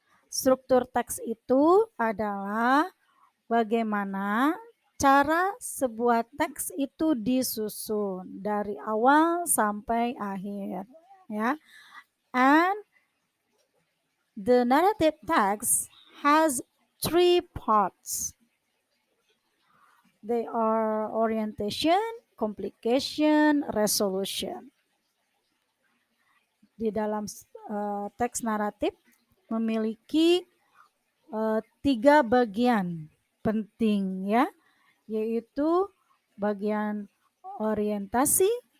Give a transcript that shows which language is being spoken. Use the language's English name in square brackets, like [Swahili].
[Indonesian] Struktur teks itu adalah bagaimana cara sebuah teks itu disusun dari awal sampai akhir, ya. [English] And the narrative text has three parts. They are orientation, complication, resolution. [Indonesian] Di dalam teks naratif memiliki tiga bagian penting, ya, yaitu bagian orientasi,